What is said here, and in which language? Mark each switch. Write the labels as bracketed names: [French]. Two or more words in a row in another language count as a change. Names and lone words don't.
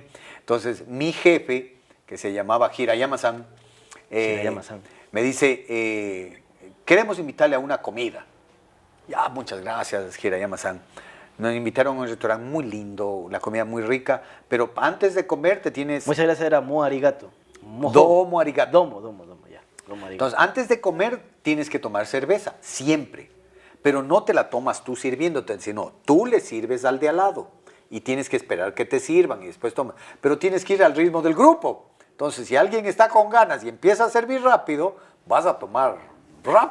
[Spanish] Entonces, mi jefe, que se llamaba Hirayama-san, me dice, queremos invitarle a una comida. Ya, muchas gracias, Hirayama-san. Nos invitaron a un restaurante muy lindo, la comida muy rica, pero antes de comer te tienes... Muchas gracias era [Japanese] mo arigato. Domo arigato. [Spanish] Domo, ya. [Japanese] Domo arigato. [Spanish] Entonces, antes de comer tienes que tomar cerveza, siempre. Pero no te la tomas tú sirviéndote, sino tú le sirves al de al lado y tienes que esperar que te sirvan y después tomas. Pero tienes que ir al ritmo del grupo. Entonces, si alguien está con ganas y empieza a servir rápido, vas a tomar rápido.